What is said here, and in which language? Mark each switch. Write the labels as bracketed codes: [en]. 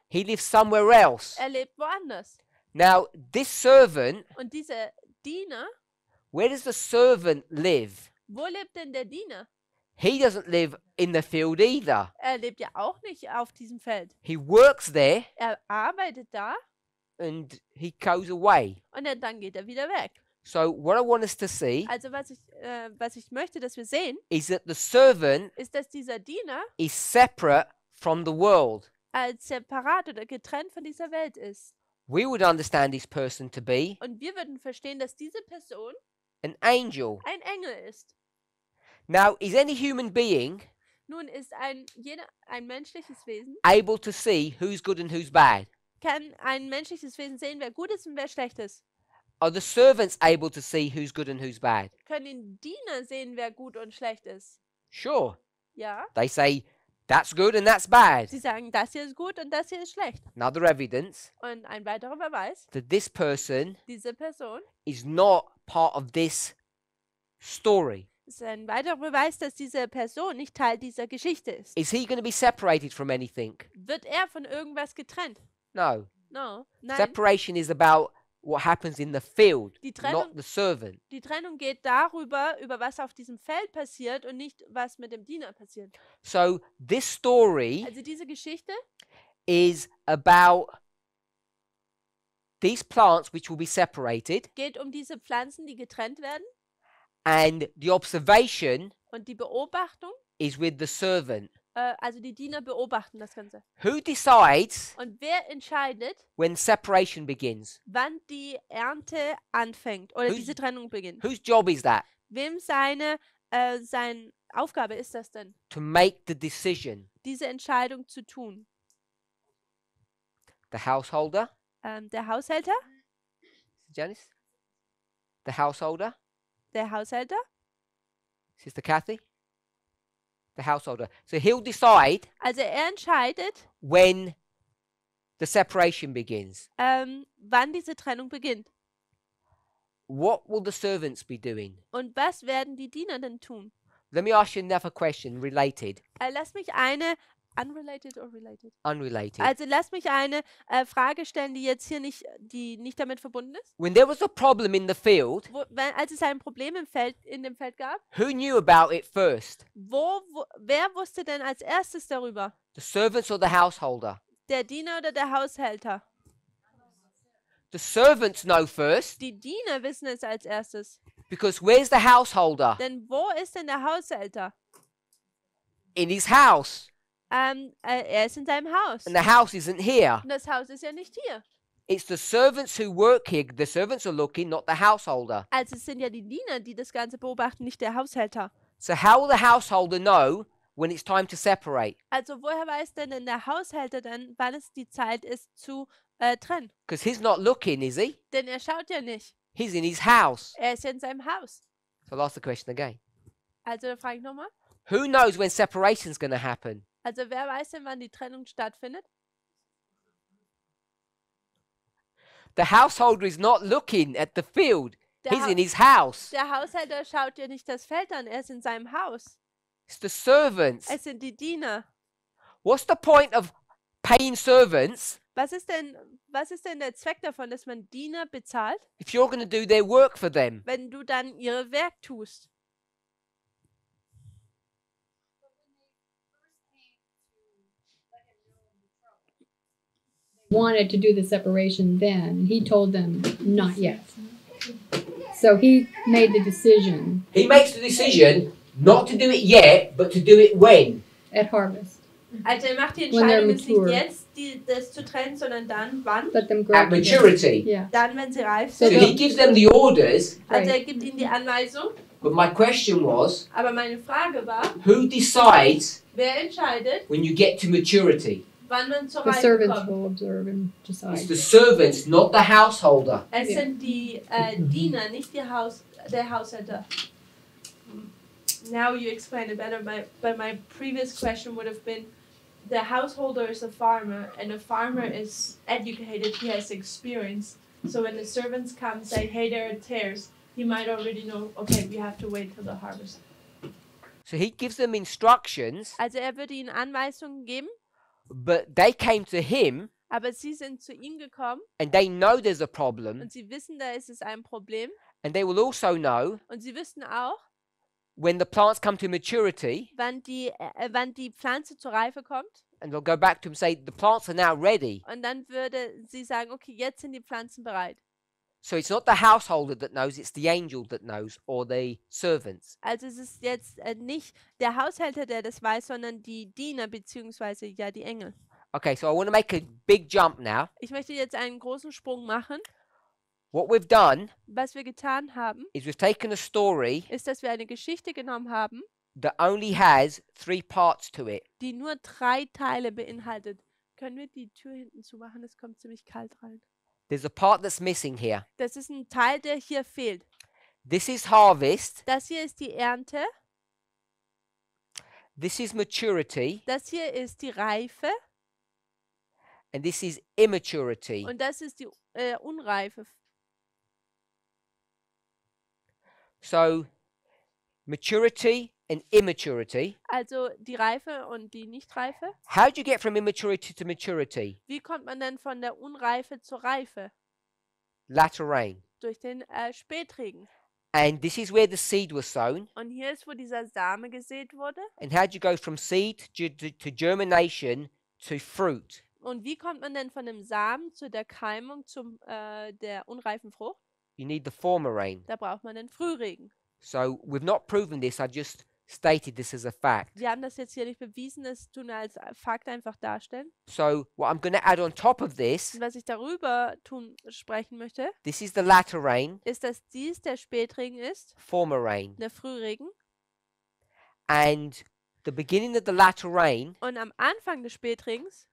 [en] He lives somewhere else. [de] er lebt woanders. [en] Now, this servant, [de] Und dieser Diener, [en] where does the servant live? [de] wo lebt denn der Diener? [en] He doesn't live in the field either. [de] Er lebt ja auch nicht auf diesem Feld. [en] He works there [de] Er arbeitet da [en] and he goes away. [de] und dann geht er wieder weg. [en] So what I want us to see [de] Also was ich möchte, dass wir sehen, [en] is that the servant [de] ist, dass dieser Diener [en] is separate from the world. [de] als separat oder getrennt von dieser Welt ist. [en] We would understand this person to be [de] Und wir würden verstehen, dass diese Person [en] an angel. [de] ein Engel ist. [en] Now, is any human being [de] Nun ist ein menschliches Wesen, [en] able to see who's good and who's bad? [de] kann ein menschliches Wesen sehen, wer gut ist und wer schlecht ist. [en] Are the servants able to see who's good and who's bad? [de] Können die Diener sehen, wer gut und schlecht ist? [en] Sure. [de] Ja. [en] They say that's good and that's bad. [de] Sie sagen, das hier ist gut und das hier ist schlecht. [en] Another evidence [de] Und ein weiterer Beweis, [en] that this person [de] diese Person [en] is not part of this story. [de] ist ein weiterer Beweis, dass diese Person nicht Teil dieser Geschichte ist. [en] Is he going to be separated from anything? [de] Wird er von irgendwas getrennt? [en] No. No. [de] Nein. [en] Separation is about what happens in the field, [de] Die [en] not [de] Trennung- [en] the servant. [de] Die Trennung geht darüber, über was auf diesem Feld passiert und nicht, was mit dem Diener passiert. [en] So this story [de] Also diese Geschichte [en] is about these plants which will be separated, [de] geht um diese Pflanzen, die getrennt werden. [en] and the observation [de] Und die Beobachtung, [en] is with the servant. [de] also die Diener beobachten das Ganze. [en] Who decides [de] Und wer entscheidet, [en] when separation begins? [de] wann die Ernte anfängt oder [en] Who's- [de] diese Trennung beginnt? [en] Whose job is that? [de] Wem seine Aufgabe ist das denn, [en] To make the decision. [de] diese Entscheidung zu tun? [en] The householder, [de] Der Haushälter? [en] Janice? The householder, [de] Der Haushälter? [en] Sister Kathy? The householder. So he'll decide [de] Also er entscheidet, [en] when the separation begins. [de] wann diese Trennung beginnt. [en] What will the servants be doing? [de] Und was werden die Diener denn tun? [en] Let me ask you another question related, [de] Lass mich eine [en] unrelated or related. unrelated. [de] Also lass mich eine Frage stellen, die jetzt hier die nicht damit verbunden ist. [en] When there was a problem in the field, [de] Als es ein Problem in dem Feld gab, [en] who knew about it first? [de] wer wusste denn als erstes darüber? [en] The servants or the householder? [de] Der Diener oder der Haushälter? [en] The servants know first, [de] Die Diener wissen es als erstes. [en] because where's the householder? [de] Denn wo ist denn der Haushälter? [en] In his house. [de] er ist in seinem Haus. [en] and the house isn't here. [de] Und das Haus ist ja nicht hier. [en] It's the servants who work here. The servants are looking, not the householder. [de] Also es sind ja die Diener, die das Ganze beobachten, nicht der Haushälter. [en] So how will the householder know when it's time to separate? [de] Also woher weiß denn der Haushälter dann, wann es die Zeit ist zu trennen? [en] Because he's not looking, is he? [de] Denn er schaut ja nicht. [en] He's in his house. [de] Er ist ja in seinem Haus. [en] So I'll ask the question again. [de] Also da frage ich nochmal. [en] Who knows when separation's going to happen? [de] Also wer weiß denn, wann die Trennung stattfindet? [en] The householder is not looking at the field. [de] Der, [en] He's in his house. [de] der Haushälter schaut ja nicht das Feld an, er ist in seinem Haus. [en] It's the servants. [de] Es sind die Diener. [en] What's the point of paying servants [de] Was ist denn der Zweck davon, dass man Diener bezahlt, [en] if you're going to do their work for them? [de] wenn du dann ihre Werk tust? [en] Wanted to do the separation then. He told them not yet. So he made the decision He makes the decision not to do it yet, but to do it when? at harvest. [de] Also er macht die [en] When they're [de] Entscheidung, jetzt nicht [en] mature. [de] jetzt das zu trennen, sondern dann, wann? [en] Let them grow At together. maturity. Yeah. [de] Dann, wenn sie reif [en] So [de] sind. [en] he gives them the orders, [de] Also er [en] Right. [de] gibt ihnen die Anweisung. [en] but my question was, [de] Aber meine Frage war, [en] who decides [de] wer entscheidet, [en] when you get to maturity? [de] wann man zur [en] The [de] Reife [en] servants [de] kommt? [en] will observe and It's decide. the servants, not the householder. [de] Es Ja. sind die Diener, nicht der Haushälter. [en] Now you explain it better, but my previous question would have been, the householder is a farmer, and a farmer is educated, he has experience. So when the servants come and say, hey, there are tares, he might already know, okay, we have to wait till the harvest. So he gives them instructions, [de] Also er würde ihnen Anweisungen geben, [en] but they came to him [de] aber sie sind zu ihm gekommen [en] and they know there's a problem, [de] und sie wissen, da ist es ein Problem. [en] and they will also know [de] Und sie wissen auch, [en] when the plants come to maturity, [de] wann die Pflanze zur Reife kommt. [en] and they'll go back to him and say, the plants are now ready. [de] Und dann würde sie sagen, okay, jetzt sind die Pflanzen bereit. [en] So it's not the householder that knows, it's the angel that knows, or the servants. [de] Also es ist jetzt nicht der Haushälter, der das weiß, sondern die Diener beziehungsweise ja die Engel. [en] Okay, so I want to make a big jump now. [de] Ich möchte jetzt einen großen Sprung machen. [en] What we've done [de] Was wir getan haben, [en] is we've taken a story [de] ist, dass wir eine Geschichte genommen haben, [en] that only has 3 parts to it. [de] die nur 3 Teile beinhaltet. Können wir die Tür hinten zumachen? Es kommt ziemlich kalt rein. [en] There's a part that's missing here. [de] Das ist ein Teil, der hier fehlt. [en] This is harvest. [de] Das hier ist die Ernte. [en] This is maturity. [de] Das hier ist die Reife. [en] And this is immaturity. [de] Und das ist die Unreife. [en] So maturity and immaturity. [de] Also die Reife und die Nichtreife. [en] How do you get from immaturity to maturity? [de] Wie kommt man denn von der Unreife zur Reife? [en] Latter rain. [de] Durch den Spätregen. [en] And this is where the seed was sown. [de] Und hier ist, wo dieser Same gesät wurde. [en] And how do you go from seed to germination to fruit? [de] Und wie kommt man denn von dem Samen zu der Keimung, der unreifen Frucht? [en] You need the former rain. [de] Da braucht man den Frühregen. [en] So we've not proven this, I just stated this as a fact. [de] Wir haben das jetzt hier nicht bewiesen, das tun wir als Fakt einfach darstellen. [en] So what I'm going to add on top of this, [de] Und was ich darüber sprechen möchte, [en] this is the latter rain, [de] ist, dass dies der Spätregen ist, [en] former rain. [de] der Frühregen. [en] And the beginning of the latter rain [de] Und am Anfang des Spätregens